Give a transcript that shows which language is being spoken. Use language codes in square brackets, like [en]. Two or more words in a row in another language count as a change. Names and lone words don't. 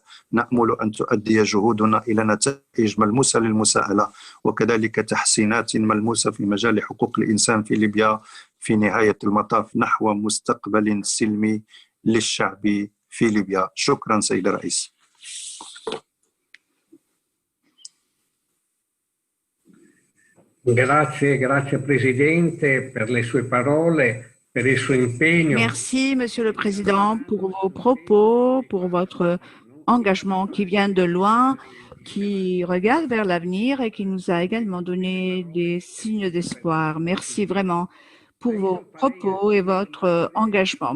[ar] نأمل أن تؤدي جهودنا إلى نتائج ملموسة للمساءلة وكذلك تحسينات ملموسة في مجال حقوق الإنسان في ليبيا في نهاية المطاف نحو مستقبل سلمي للشعب في ليبيا. شكرا سيد الرئيس. [it] Grazie Presidente per le sue parole, per il suo impegno. [fr] Merci, Monsieur le Président, pour vos propos, pour votre engagement qui vient de loin, qui regarde vers l'avenir et qui nous a également donné des signes d'espoir. Merci vraiment pour vos propos et votre engagement.